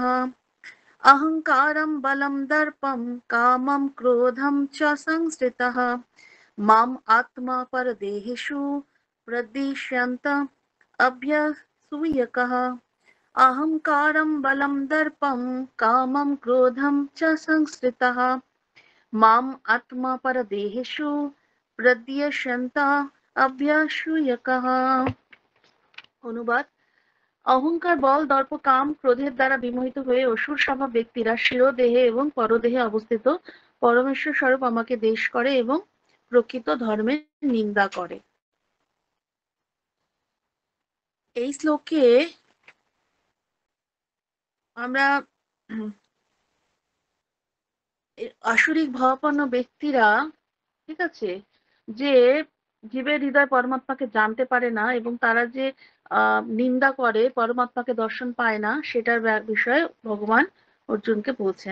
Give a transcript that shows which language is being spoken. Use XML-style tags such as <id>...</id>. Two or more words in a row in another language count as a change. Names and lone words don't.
<sa>अहंकारं बलं दर्पं कामं क्रोधं च संश्रितः माम् आत्मा परदेहेषु प्रद्विषन्तः अभ्यसूयकः। अहंकारं बलं दर्पं कामं क्रोधं च संश्रितः माम् आत्मा परदेहेषु प्रद्विषन्तः अभ्यसूयकः।</sa> <bn>অনুবাদ: অহংকার, বল, দর্প, কাম, ক্রোধের দ্বারা বিমোহিত হয়ে অসুর স্বভাব ব্যক্তিরা শিরোদেহে এবং পরদেহে অবস্থিত পরমেশ্বর স্বরূপ আমাকে দেশ করে এবং প্রকৃত ধর্মের নিন্দা করে। এই শ্লোকে আমরা আসরিক ভাবাপন্ন ব্যক্তিরা, ঠিক আছে, যে জীবের হৃদয় পরমাত্মাকে জানতে পারে না এবং তারা যে নিন্দা করে, পরমাত্মাকে দর্শন পায় না, সেটার বিষয়ে ভগবান অর্জুনকে বলছেন।</bn>